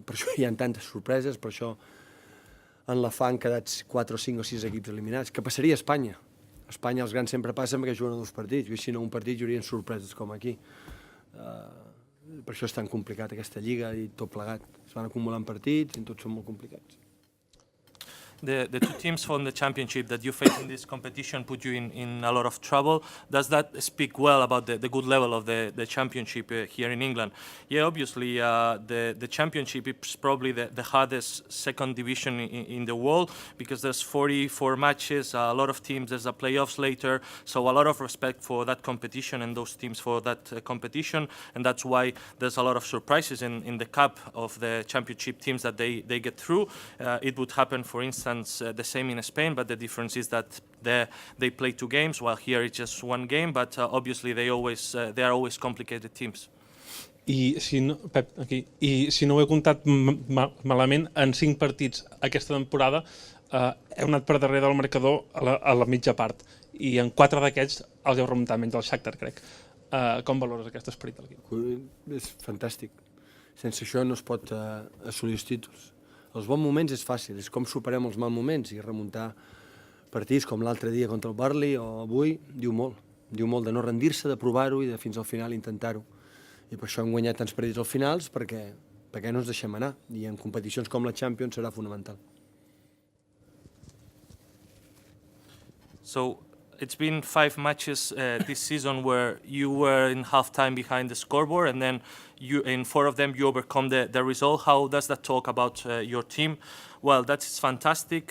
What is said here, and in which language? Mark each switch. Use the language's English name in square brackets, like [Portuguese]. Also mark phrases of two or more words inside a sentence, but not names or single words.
[Catalan] Per això hi ha tantes sorpreses, per això en la fa han quedat 4 o 5 o 6 equips eliminats. Què passaria a Espanya? A Espanya els grans sempre passen perquè juguen a 2 partits, i si no un partit hi haurien sorpreses com aquí. Per això és tan complicat aquesta lliga i tot plegat. Es van acumulant partits i tots són molt complicats. [English] The two teams from the championship that you face in this competition put you in a lot of trouble. Does that speak well about the good level of the championship here in England? Yeah, obviously the championship is probably the hardest second division in the world because there's 44 matches, a lot of teams, there's a playoffs later, so a lot of respect for that competition and those teams for that competition, and that's why there's a lot of surprises in the cup of the championship teams that they get through. It would happen, for instance, the same in Spain, but the difference is that they play 2 games, while here it's just 1 game. But obviously they are always complicated teams. [Catalan] I si no, Pep, aquí, i si no ho he comptat malament, en 5 partits aquesta temporada heu anat per darrere del marcador a la mitja part, i en 4 d'aquests els heu remuntat, menys el Shakhtar, crec. Com valores aquest esperit de l'equip? És fantàstic. Sense això no es pot assolir els títols. Els bons moments és fàcil, és com superem els mals moments, i remuntar partits com l'altre dia contra el Burnley o avui diu molt de no rendir-se, de provar-ho i de fins al final intentar-ho. I per això hem guanyat tants partits al finals, perquè no ens deixem anar, i en competicions com la Champions serà fonamental. [English] So it's been 5 matches this season where you were in half-time behind the scoreboard, and then in 4 of them you overcome the result. How does that talk about your team? Well, that's fantastic.